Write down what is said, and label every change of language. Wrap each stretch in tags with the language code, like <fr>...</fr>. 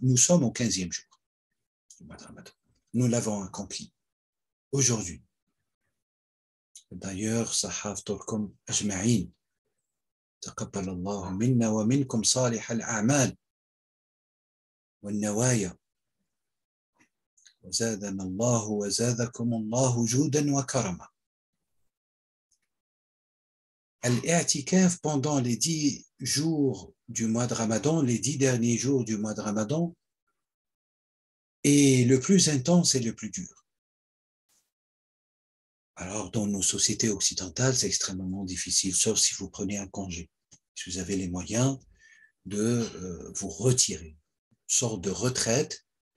<fr>Nous sommes au 15e jour du mois de Ramadan. Nous l'avons accompli aujourd'hui.</fr> <ar>D'ailleurs, sahafturkum ajma'in. تقبل الله منا ومنكم صالح الأعمال والنوايا وزادنا الله وزادكم الله جودا وكرما.</ar> <fr>Al-i'tikaf pendant les 10 jours du mois de Ramadan, les 10 derniers jours du mois de Ramadan, est le plus intense et le plus dur. Alors, dans nos sociétés occidentales, c'est extrêmement difficile, sauf si vous prenez un congé, si vous avez les moyens de vous retirer, une sorte de retraite.</fr>